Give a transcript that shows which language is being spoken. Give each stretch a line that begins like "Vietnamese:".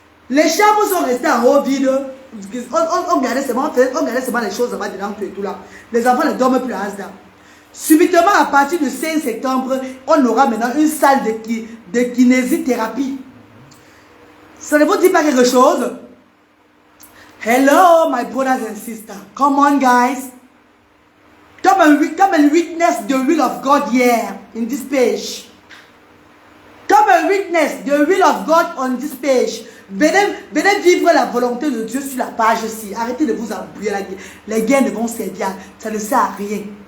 French: Les chambres sont restées en haut vide. On regardait seulement les choses là-bas dedans et tout là. Les enfants ne dorment plus à Asda. Subitement, à partir du 5 septembre, on aura maintenant une salle de kinésithérapie. Ça ne vous dit pas quelque chose?
English: Hello, my brothers and sisters. Come on, guys. Come and witness the will of God here in this page. Come and witness the will of God on this page.
French: Venez vivre la volonté de Dieu sur la page ici. Arrêtez de vous embrouiller la guerre. Les guerres ne vont servir. Ça ne sert à rien.